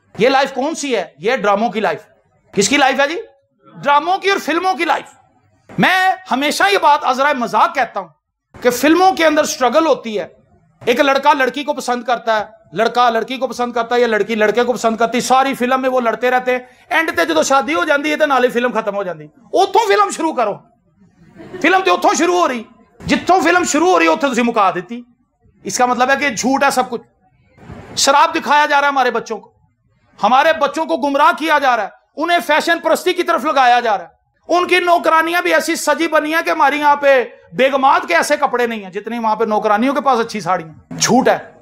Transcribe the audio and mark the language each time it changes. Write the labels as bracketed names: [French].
[Urdu] یہ لائف کون سی ہے؟ یہ ڈراموں کی لائف. کس کی لائف ہے جی؟ ڈراموں کی اور فلموں کی لائف. میں ہمیشہ یہ بات عذرا مذاق کہتا ہوں کہ فلموں کے اندر سٹرگل ہوتی ہے. ایک لڑکا لڑکی کو پسند کرتا ہے، لڑکا لڑکی کو پسند کرتا ہے یا لڑکی لڑکے کو پسند کرتی، ساری فلم میں وہ لڑتے رہتے ہیں. [Punjabi] اینڈ تے جدو شادی ہو جاتی ہے تو نالے فلم ختم ہو جاتی. اتوں فلم شروع کرو، فلم تو اتوں شروع ہو رہی، جتوں فلم شروع ہو رہی اتوں تسی مکا دیتی. [Urdu] اس کا مطلب ہے کہ جھوٹ ہے سب کچھ. شراب دکھایا جا رہا ہے ہمارے بچوں کو، ہمارے بچوں کو گمراہ کیا جا رہا ہے، انہیں فیشن پرستی کی طرف لگایا جا رہا ہے. ان کی نوکرانیاں بھی ایسی سجی بنی ہیں کہ ہماری یہاں پہ بیگمات کے ایسے کپڑے نہیں ہیں جتنی وہاں پہ نوکرانیوں کے پاس اچھی ساڑیاں. جھوٹ ہے.